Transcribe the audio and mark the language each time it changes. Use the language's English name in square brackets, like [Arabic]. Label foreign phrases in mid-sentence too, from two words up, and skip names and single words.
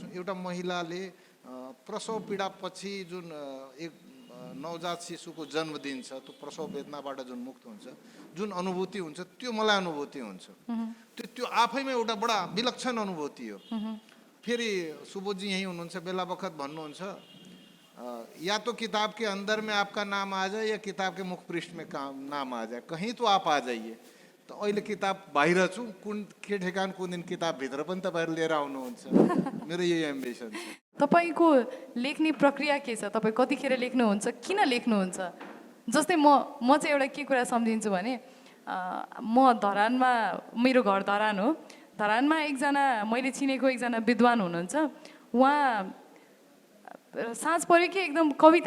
[Nepali] एउटा महिलाले प्रसव पीडापछि जुन एक नवजात शिशुको जन्मदिन छ, त्यो प्रसव वेदनाबाट जुन मुक्त हुन्छ, जुन अनुभूति हुन्छ, त्यो मलाई अनुभूति हुन्छ। त्यो आफैमा एउटा बडा विलक्षण अनुभूति हो। फेरि सुबोधजी यहीँ हुनुहुन्छ, बेला बखत भन्नुहुन्छ [Hindi] या तो किताब के अंदर में आपका नाम आ जाए या किताब के मुख पृष्ठ में नाम आ जाए, कहीं तो आप आ जाइए। [Nepali] त अहिले किताब बाहिर छु, कुन के ठेगान कुन दिन किताबभित्र पनि तपाईँहरू लिएर आउनुहुन्छ, मेरो यही एम्बिसन छ। तपाईँको लेख्ने प्रक्रिया के छ? तपाईँ कतिखेर लेख्नुहुन्छ, किन लेख्नुहुन्छ? जस्तै म चाहिँ एउटा के कुरा सम्झिन्छु भने म धरानमा मेरो घर धरान हो धरानमा एकजना मैले चिनेको एकजना विद्वान हुनुहुन्छ उहाँ साँझ पऱ्यो कि एकदम कविता